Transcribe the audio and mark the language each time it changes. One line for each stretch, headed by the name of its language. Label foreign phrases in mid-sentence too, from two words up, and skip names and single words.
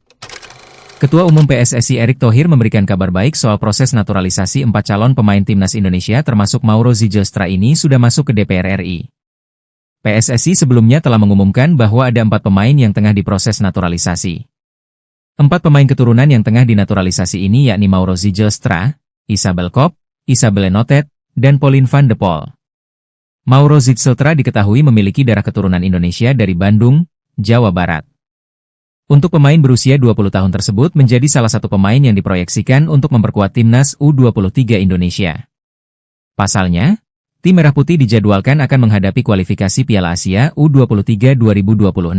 Indonesian: Ketua Umum PSSI Erick Thohir memberikan kabar baik soal proses naturalisasi 4 calon pemain timnas Indonesia termasuk Mauro Zijlstra ini sudah masuk ke DPR RI. PSSI sebelumnya telah mengumumkan bahwa ada 4 pemain yang tengah diproses naturalisasi. 4 pemain keturunan yang tengah dinaturalisasi ini yakni Mauro Zijlstra, Isabel Kop, Isabelle Notet, dan Pauline van de Pol. Mauro Zijlstra diketahui memiliki darah keturunan Indonesia dari Bandung, Jawa Barat. Untuk pemain berusia 20 tahun tersebut menjadi salah satu pemain yang diproyeksikan untuk memperkuat timnas U23 Indonesia. Pasalnya, tim Merah Putih dijadwalkan akan menghadapi kualifikasi Piala Asia U23 2026.